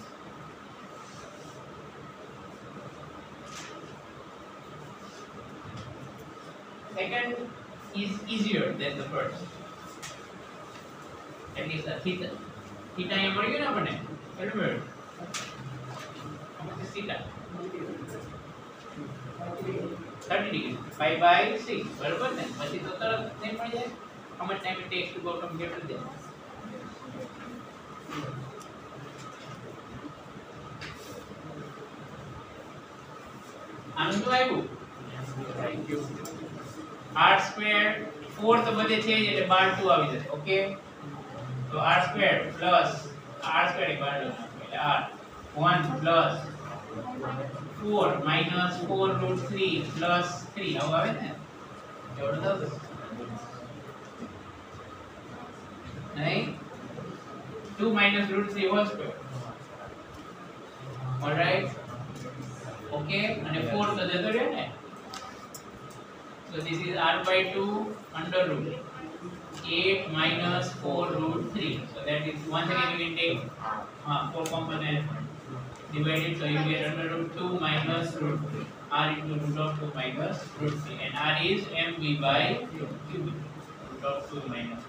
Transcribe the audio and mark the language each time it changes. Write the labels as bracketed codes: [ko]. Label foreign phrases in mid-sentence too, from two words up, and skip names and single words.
[en] Second is easier than the first. At least the theta. [hi] Theta यहाँ मर गया ना अपने. [en] Remember? How much is theta? 30 degree. 5 by 6. [gu] બરાબર ને. પછી તો તરત નહીં મળી જાય. [en] How much time it takes to go from here to there? [gu] આનું શું આવ્યું [en] r square [gu] 4 તો બધે છે જ એટલે 12 2 આવી જશે. ઓકે તો [en] r square plus r square [gu] એક વાર એટલે [en] r 1 plus 4 minus 4 root 3 plus 3 [gu] આવું આવે ને એવડું થશે નહીં [en] 2 minus root 3 whole square. All right. Okay, and [gu] 4 તો જતો રહે ને. [en] So this is r by 2 under root 8 minus 4 root 3. So that is once again you can take 4 component divided, so you get under root 2 minus root 3. R into root of 2 minus root 3, and r is mv by cubic root of 2 minus.